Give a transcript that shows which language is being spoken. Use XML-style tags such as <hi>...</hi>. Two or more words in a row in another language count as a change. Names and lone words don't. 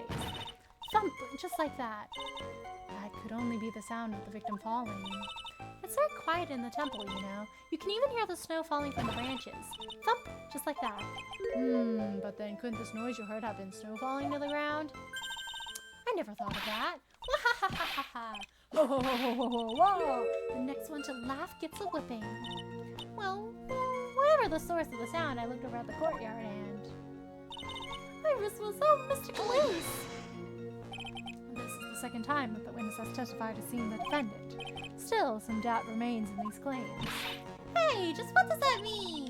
<en>Thump, just like that. That could only be the sound of the victim falling. It's very quiet in the temple, you know. You can even hear the snow falling from the branches. Thump, just like that. But then couldn't this noise you heard have been snow falling to the ground? I never thought of that. Wahahaha! Ho ho ho ho ho ho! Whoa! The next one to laugh gets a whipping. Well, whatever the source of the sound, I looked over at the courtyard and... Iris was Mr. Glees! This is the second time that the witness has testified as seeing the defendant. Still, some doubt remains in these claims. Hey, just what does that mean?</en>